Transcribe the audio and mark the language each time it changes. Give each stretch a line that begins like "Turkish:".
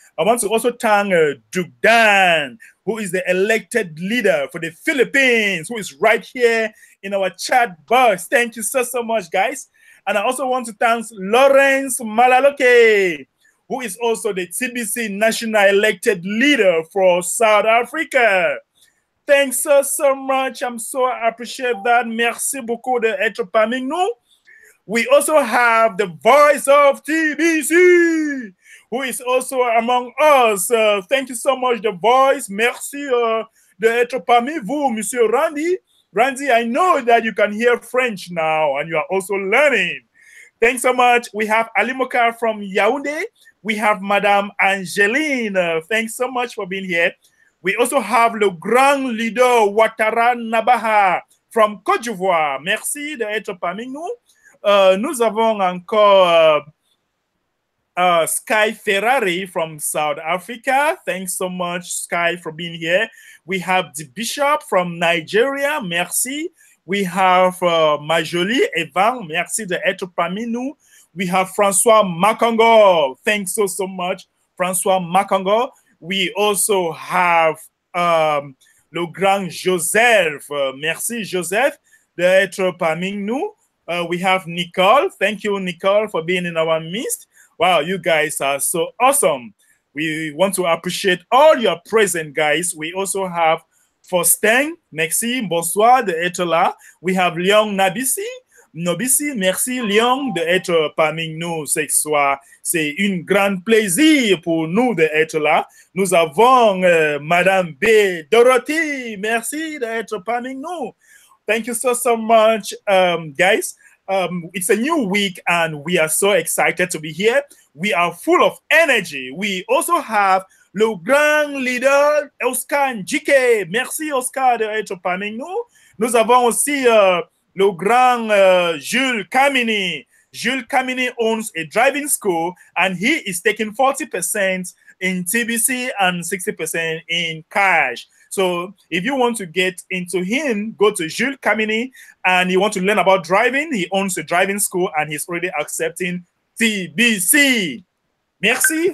English: I want to also thank Duke Dan, who is the elected leader for the Philippines, who is right here in our chat box. Thank you so, so much, guys. And I also want to thank Lawrence Malaloke, who is also the Tbc national elected leader for South Africa. Thanks so, so much. I'm so appreciate that.
French: Merci beaucoup d'être parmi nous.
English: We also have the voice of Tbc, who is also among us. Thank you so much, the voice.
French: Merci d'être parmi vous, Monsieur Randy.
English: Randy, I know that you can hear French now, and you are also learning. Thanks so much. We have Ali Mokar from Yaoundé. We have Madame Angeline. Thanks so much for being here. We also have le grand leader Ouattara Nabaha from Côte d'Ivoire.
French: Merci d'être parmi nous. Nous avons encore Sky Ferrari from South Africa.
English: Thanks so much, Sky, for being here. We have the Bishop from Nigeria. Merci. We have Majoli Evan.
French: Merci d'être parmi nous. We have François Makango.
English: Thanks so, so much, François Makango. We also have le grand Joseph.
French: Merci, Joseph, d'être parmi nous.
English: We have Nicole. Thank you, Nicole, for being in our midst. Wow, you guys are so awesome. We want to appreciate all your present, guys. We also have Faustin. Merci, bonsoir d'être là. We have Léon Nabisi.
French: Nobisi, merci Léon d'être parmi nous ce soir. C'est un grand plaisir pour nous d'être là. Nous avons Madame B. Dorothy.
English: Merci d'être parmi nous. Thank you so, so much, guys. It's a new week, and we are so excited to be here. We are full of energy. We also have le grand leader, Oscar Njike.
French: Merci, Oscar, d'être parmi nous. Nous avons aussi le grand Jules Kamini.
English: Jules Kamini owns a driving school, and he is taking 40% in TBC and 60% in cash. So if you want to get into him, go to Jules Kamini, and you want to learn about driving. He owns a driving school, and he's already accepting TBC. Merci.